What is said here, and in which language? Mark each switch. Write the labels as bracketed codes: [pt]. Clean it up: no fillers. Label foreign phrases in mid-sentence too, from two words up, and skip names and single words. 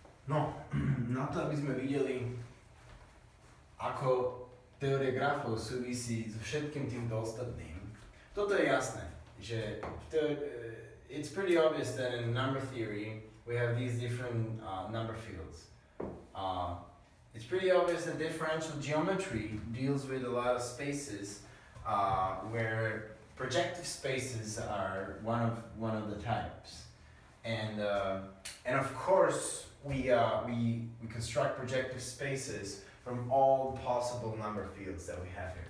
[sk] No, na to, aby sme videli, ako teória grafov súvisí so všetkým týmto ostatným. Toto je jasné, že [en] it's pretty obvious that in number theory we have these different number fields. It's pretty obvious that differential geometry deals with a lot of spaces where projective spaces are one of the types, and of course we construct projective spaces from all possible number fields that we have here.